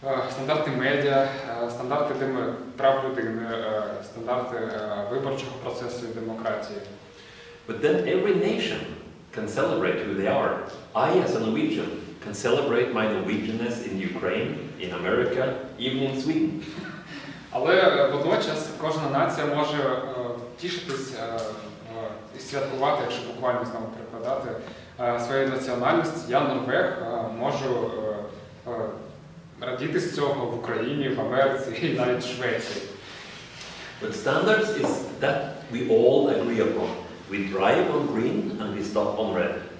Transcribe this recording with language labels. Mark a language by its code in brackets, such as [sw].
[uk] Стандарти медіа, стандарти прав людини, стандарти виборчого процесу і демократії. [en] But then every nation can celebrate who they are. I, as a Norwegian, can celebrate my Norwegianness in Ukraine, in America, even in Sweden. [uk] Але водночас кожна нація може тішитись і святкувати, якщо буквально знову перекладати, своєю національністю. Я норвег, можу радіти з цього в Україні, в Америці і навіть в Швеції. [en] But standards is that we all agree upon. We drive on green and we stop on red.